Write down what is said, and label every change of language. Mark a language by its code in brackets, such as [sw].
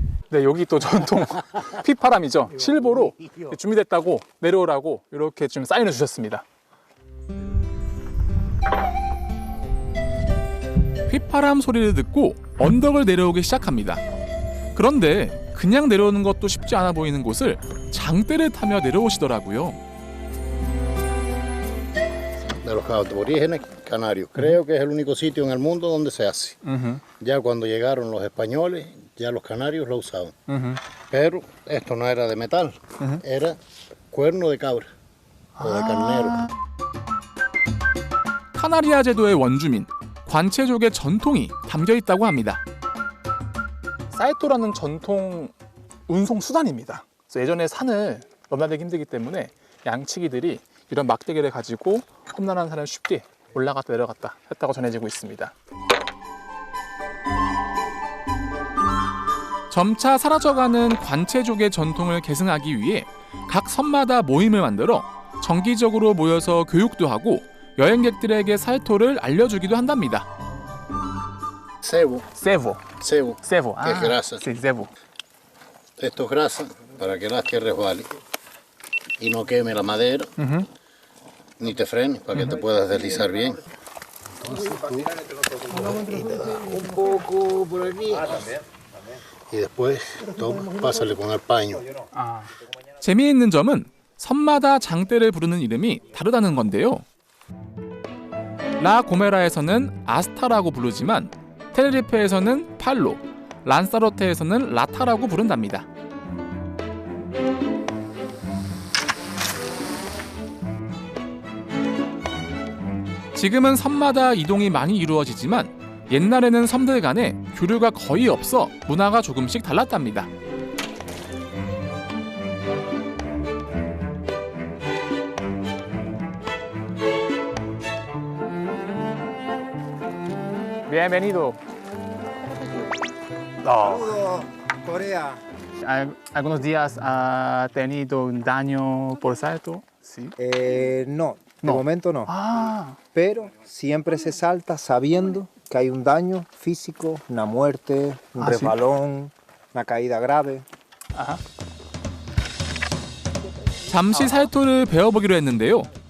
[ko] 네, 여기 또 전통 휘파람이죠. 실보로 준비됐다고 내려오라고 이렇게 좀 사인을 주셨습니다. 휘파람 소리를 듣고 언덕을 내려오기 시작합니다. 그런데 그냥 내려오는 것도 쉽지 않아 보이는 곳을 장대를 타며 내려오시더라고요. [es] De los aborígenes canarios. Creo que es el único sitio en el mundo donde se hace. Ya cuando llegaron los españoles, ya los canarios lo usaban. Pero esto no era de metal, era cuerno de cabra o de carnero. [ko] 카나리아 제도의 원주민 관체족의 전통이 담겨 있다고 합니다. 사이토라는 전통 운송 수단입니다. 그래서 예전에 산을 넘나들기 힘들기 때문에 양치기들이 이런 막대기를 가지고 험난한 산을 쉽게 올라갔다 내려갔다 했다고 전해지고 있습니다. 점차 사라져가는 관체족의 전통을 계승하기 위해 각 섬마다 모임을 만들어 정기적으로 모여서 교육도 하고 여행객들에게 사이토를 알려주기도 한답니다. [es] Cebo, [ko] 세보. [es] cebo, [ko] 세보. [es] que es grasa. sí, 세보. Esto es grasa para que el que resbale y no queme la madera, ni te frene, para que te puedas deslizar bien. Un poco por aquí. Y después pásale con el paño. [ko] 재미있는 점은 섬마다 장대를 부르는 이름이 다르다는 건데요. 라 고메라에서는 아스타라고 부르지만 테네리페에서는 팔로, 란사로테에서는 라타라고 부른답니다. 지금은 섬마다 이동이 많이 이루어지지만 옛날에는 섬들 간에 교류가 거의 없어 문화가 조금씩 달랐답니다. [es] Bienvenido. Corea. Algunos días ha tenido un daño por salto. Sí. No, de No. momento no. Ah. Pero siempre se salta sabiendo que hay un daño físico, una muerte, un Ah, ¿sí? resbalón, una caída grave. [ko] 잠시 살토를 배워보기로 했는데요.